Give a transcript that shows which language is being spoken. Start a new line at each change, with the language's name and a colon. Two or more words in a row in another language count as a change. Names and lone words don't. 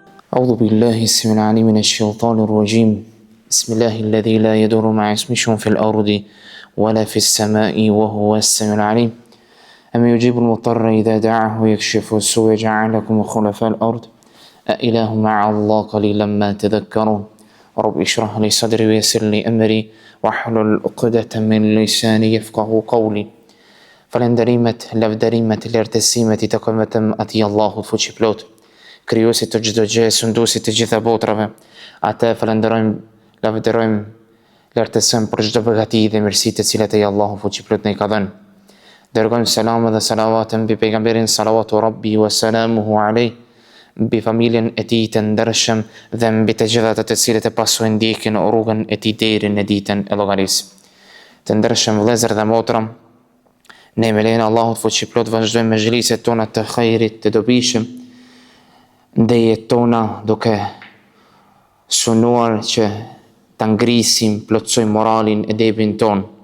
Arabic: أعوذ بالله السميع العليم من الشيطان الرجيم. بسم الله الذي لا يضر مع اسمه في الأرض ولا في السماء وهو السميع العليم. أما يجيب المضطر إذا دعاه ويكشف السوء جعلكم خلفاء الأرض أإله مع الله قليلا ما تذكرون. رب اشرح لي صدري ويسر لي أمري واحلل عقدة من لساني يفقه قولي.
Albanian: Falenderimet, lavderimet, lartësimet I takojnë atij Allahut fuqiplot, krijuesit të çdo gjë, sunduesit të gjitha botrave. Atë falenderojmë, lavderojmë, lartësojmë për çdo begati dhe mirësi të cilat ai Allahu fuqiplot na I ka dhënë. Dërgojmë selam dhe salavat mbi pejgamberin
Arabic: صلوات ربي وسلامه عليه,
Albanian: mbi familjen e tij të ndershëm dhe mbi të gjithat të cilët e pasojnë ndjekin rrugën e tij deri në ditën e llogarisë. Të ndershëm vëllezër dhe motra, ne me lejnë Allahut fuqiplot vazhdojmë me xhliset tona të khairit, të dobishëm, ndejet tona duke sunuar që ta ngrisim, plotësojmë moralin e debin ton.